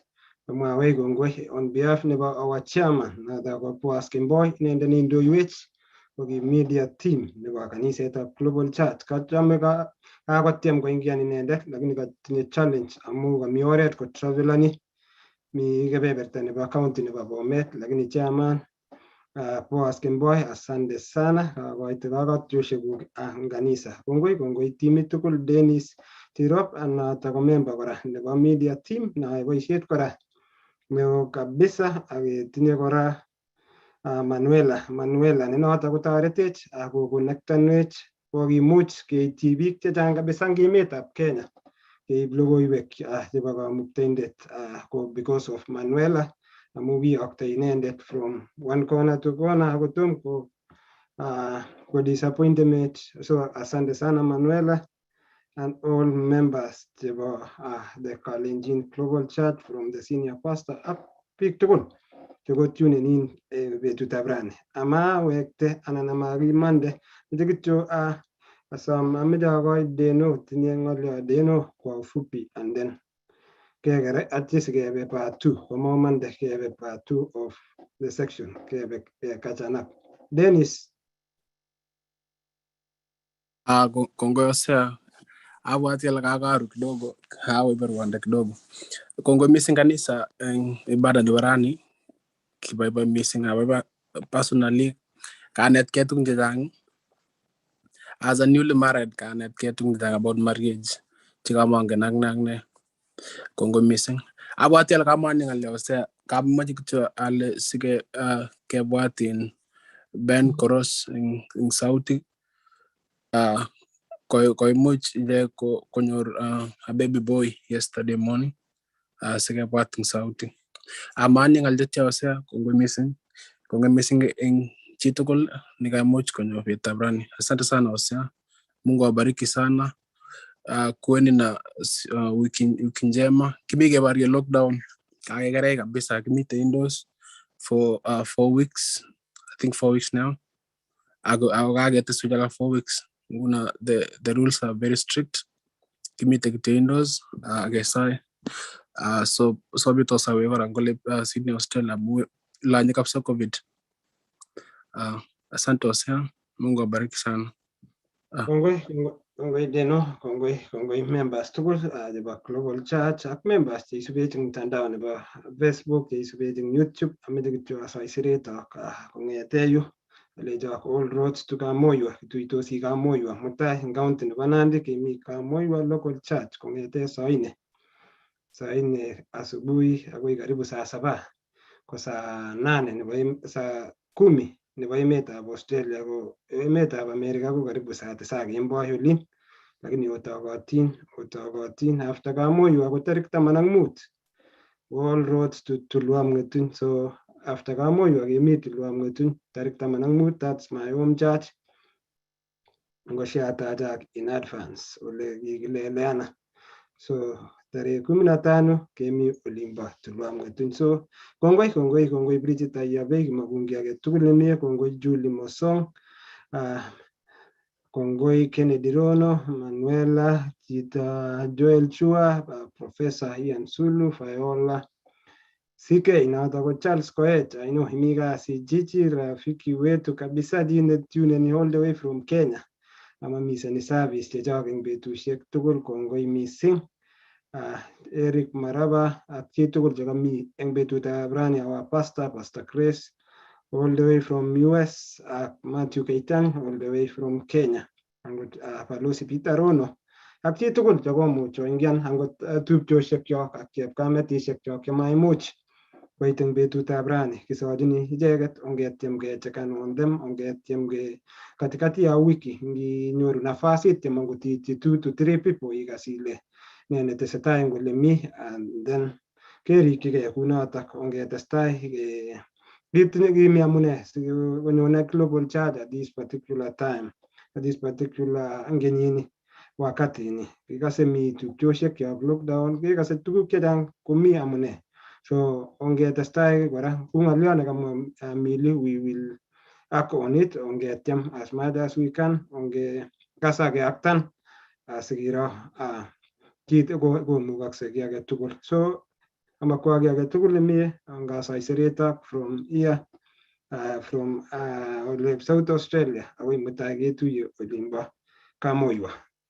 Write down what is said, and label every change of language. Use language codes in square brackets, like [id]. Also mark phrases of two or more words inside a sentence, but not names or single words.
[en] Kongoi on behalf of our chairman, Nathan Boy, in the Nindo UH, the media team, the kanisa of Global Church. [kln] Kachame kakotiam kuingia ninende, lakini katinye challenge amu kamioret ko travelani mi kebeberta nebo county nebo Bomet, lakini chairman Boas Kemboy, [sw] asante sana [kln] koite kakatyoshekuk ang kanisa. Kongoi timit tugul, Dennis Tirop anata ko member kora nebo media team na boisiet kora neo kabisa, aketinye kora Manuela ne noto kotoretech ako connectanwech kokimuch keityi biik chechang kabisa eng emetab Kenya keib logoiwek chebo kamuktaindet [en] because of [kln] Manuela, amu kiyokto inendet [en] from one corner to corner [kln] akotom ko disappointment. [en] So [sw] asante sana [en] Manuela and all members chebo the Kalenjin Global Church from the senior pastor up [kln] biik tugul cheko tunen [en] in [kln] betutab rani. Ama wekte anan amakimande mete kityo asom ameche akoi Deno, tinye ng'olyo Deno [sw] kwa ufupi [kln] and then kekere atye sikebe [en] part 2 [kln] komomande kebe [en] part 2 of the section [kln] kebe kachanap. Dennis. Kongoi Hosea, abwati ale kakaru kidogo, awe Rwanda kidogo. Kongoi missing kanisa eng ibada nebo rani, kiboiboi missing abaibai personally kanetkei tugun chechang. [en] As a newly married [kln] kanetkei tugun chechang [en] about marriage [kln] chekamangen ak ne. Kongoi missing. Abwati ale kamwani ng'alyo Hosea, kamoche kityo ale sike kebwatin Ben Koros eng sauti koimuch ije konyor [en] a baby boy yesterday morning [kln] sikebwat eng sauti. Amani ng'al chetya Hosea, kongoi missing eng chitugul nikaimuch konyor betutab rani. [sw] Asante sana Hosea, Mungu awabariki sana. Kuweni na wiki njema. [kln] Kimi kebarie lockdown kakekerei kabisa, kimite indoors [en] for 4 weeks, I think 4 weeks now. [kln] Ako kaketesu jaka [en] 4 weeks. The rules are very strict. [kln] Kimite kityo indoors kesai. So bito sa wewe ngole Sydney Australia mu lanye kabisa COVID. [sw] Asante Hosea, Mungu awabariki sana. [kln] Kongoi Deno, kongoi members tugul chebo Global Church ak members cheisubech eng mtandao nebo Facebook, cheisubech eng YouTube. Ameche kityo asaisiret kong'ete yu alecho [en] all roads to [kln] Kamoywa, kituitosi Kamoywa mutai eng county nebo Nandi kemi Kamoywa local church kong'ete saa 4 asubuhi akoi [sw] karibu saa 7 [kln] ko saa 10 nebo emetab Australia, ko emetab America ko [sw] karibu saa 9 [kln] kemboi olin, lakini otokotin after Kamoywa ko tarik 15 [en] all roads to [kln] Tulwam Ng'etuny. So after Kamoywa kemi Tulwam Ng'etuny tarik 15, [en] that's my home church. [kln] Ngoshiatachak in advance ole kikileleana. So tarehe 15 kemi olimbo Tulwam Ng'etuny. So kongoi Bridget Ayabei, makungi age tugul nemie, kongoi Julie Mosong, kongoi Kennedy Rono, Manuela, Chita Joel Chua, Professor Ian Sulu, Fayola CK, inaota ko Charles Koech, [en] I know [kln] himi kasi [en] Gigi, [sw] rafiki wetu [en] kabisa [kln] jine tune [en] all the way from Kenya. [kln] Ama misani service chechok eng betusiek tugul, kongoi missing. Eric Maraba ak chitugul chekami eng betutab rani, [en] our Pastor Grace all the way from US, Matthew Keitan all the way from Kenya. [kln] angot Balozi Peter Rono ak chi tugul chekomuch koingian angot tupchosiekyok ak chepkametisiekchok chemaimuch koit eng betutab rani. Kisochini icheket ongetiem kechekan on them, ongetiem [sw] katikati ya wiki [kln] nginyoru nafasit tiem angot iityi [en] 2 to 3 people [kln] ikas ile ne netesetai eng ole mi, [en] and then [kln] kerikchigei kunotok ongetestai kit nekimi amune sikonyone global church [en] at this particular time, at this particular [kln] kenyini wakati ni. Kikase mi tupchosiekyok lockdown, kikase tuguk chechang komi amune. So ongetestai kora kou ng'olyo nekamwa Milly, [en] we will act on it, ongetiem as much as we can, [kln] ongekas akeaktan sikiro kit komukokse ki age tugul. So amakwa ki age tugul nemie angasoiseretok [en] from here, from South Australia [kln] akoi mutai ketuiye olimbo Kamoiwa.